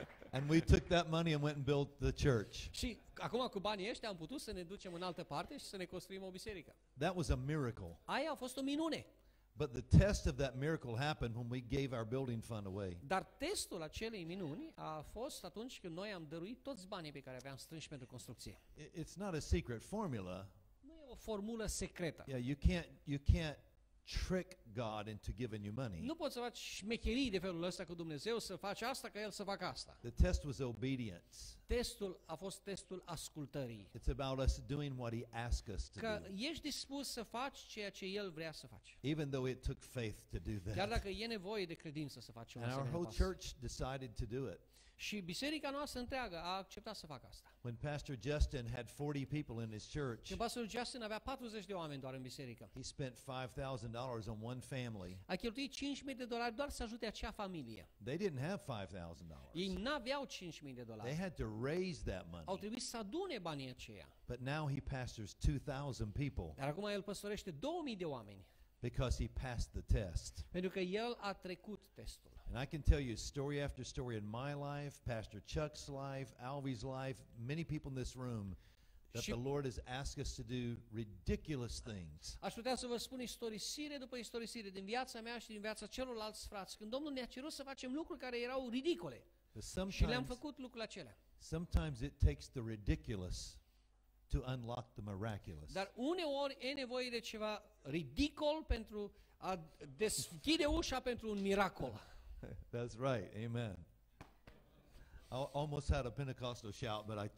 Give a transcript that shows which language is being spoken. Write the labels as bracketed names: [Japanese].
[English] And we took that money and went and built the church. [Romanian] Și acum cu banii ăștia am putut să ne ducem în altă parte și să ne construim o biserică. [English] That was a miracle. [Romanian] Aia a fost o minune. [English] But the test of that miracle happened when we gave our building fund away. [Romanian] Dar testul acelei minuni a fost atunci când noi am dăruit toți banii pe care aveam strânși pentru construcție. [English] It's not a secret formula. [Romanian] Nu e o formulă secretă. [English] Yeah, you can't trick God into giving you money. [Romanian] Nu poți să faci șmecherii de felul ăsta cu Dumnezeu, să faci asta ca El să facă asta. [English] The test was obedience. [Romanian] Testul a fost testul ascultării. [English] It's about us doing what he asked us to [Romanian] Că [English] do. [Romanian] ești dispus să faci ceea ce El vrea să faci. [English] Even though it took faith to do [Romanian] Chiar [English] that. [Romanian] dacă e nevoie de credință să faci un [English] And our [Romanian] asemenea [English] whole [Romanian] pas. [English] church decided to do it. [Romanian] Și biserica noastră întreagă a acceptat să facă asta. [English] When Pastor Justin had 40 people in his church, [Romanian] Când pastorul Justin avea 40 de oameni doar în biserică, [English] he spent $5,000 on one family. [Romanian] a cheltuit $5,000 doar să ajute acea familie. [English] They didn't have $5,000. [Romanian] Ei n-aveau $5,000. [English] They had to raise that [Romanian] Au [English] money. [Romanian] trebuit să adune banii aceia. [English] But now he pastors 2,000 people [Romanian] Dar acum el păstorește 2000 de oameni. [English] because he passed the test. [Romanian] Pentru că el a trecut testul. [English] And I can tell you story after story in my life, Pastor Chuck's life, Alvy's life, many people in this room, that [Romanian] Și- [English] the Lord has asked us to do ridiculous things. [Romanian] Aș putea să vă spun istorisire după istorisire din viața mea și din viața celorlalți frați, când Domnul ne-a cerut să facem lucruri care erau ridicole. [English] But [Romanian] Și le-am [English] sometimes, [Romanian] făcut lucrurile acelea. [English] sometimes it takes the ridiculous to unlock the miraculous. [Romanian] Dar uneori e nevoie de ceva ridicol pentru a deschide ușa pentru un miracol. [English] That's right. Amen. I almost had a Pentecostal shout, but I